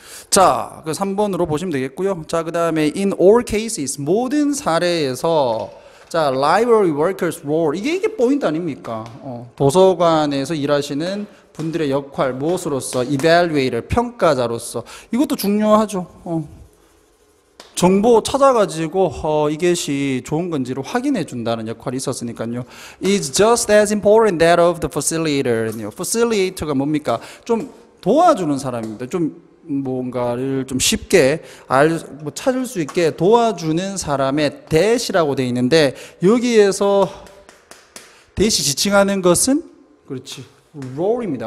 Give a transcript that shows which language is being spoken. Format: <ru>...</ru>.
<ko>자, 그 3번으로 보시면 되겠고요. 자, 그 다음에</ko> <en>in all cases</en> <ko>모든 사례에서 자,</ko> <en>library workers role</en> <ko>이게 포인트 아닙니까? 도서관에서 일하시는 분들의 역할 무엇으로서 evaluator 평가자로서 이것도 중요하죠. 정보 찾아가지고 이것이 좋은 건지를 확인해 준다는 역할이 있었으니까요.</ko> <en>is just as important that of the facilitator.</en> <ko>facilitator가 뭡니까? 좀 도와주는 사람입니다. 좀 뭔가를 좀 쉽게 찾을 수 있게 도와주는 사람의 that이라고 되어 있는데 여기에서 that이 지칭하는 것은 그렇지 role입니다.</ko>